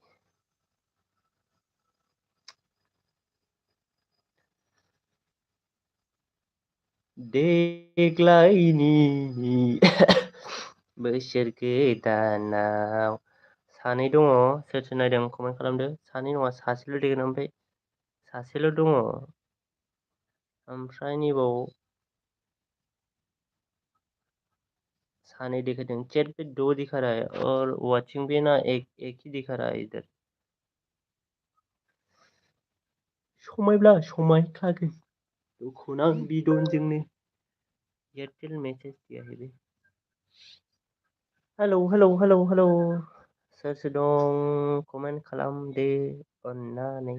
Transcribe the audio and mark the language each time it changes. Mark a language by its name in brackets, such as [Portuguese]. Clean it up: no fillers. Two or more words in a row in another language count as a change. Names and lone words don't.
[Bodo] देग्लायनि बोसोर गोदानाव सानै दङ। सोर सोर नायदों कमेन्ट खालामदो। सानै नङा सासेल' देगोन ओमफ्राय सासेल' दङ। ओमफ्राय नैबाव सानै देखायदों। [Hindi] चैट पे 2 दिखा रहा है और वॉचिंग पे ना एक ही दिखा रहा है इधर। [Bodo] समायब्ला समायखागोन दख'ना बिदनजोंनो। [Hindi] एयारटेल मेसेज दिया है बे। [Bodo] हेलौ सोर सोर दं कमेन्ट खालामदो अन्नानै।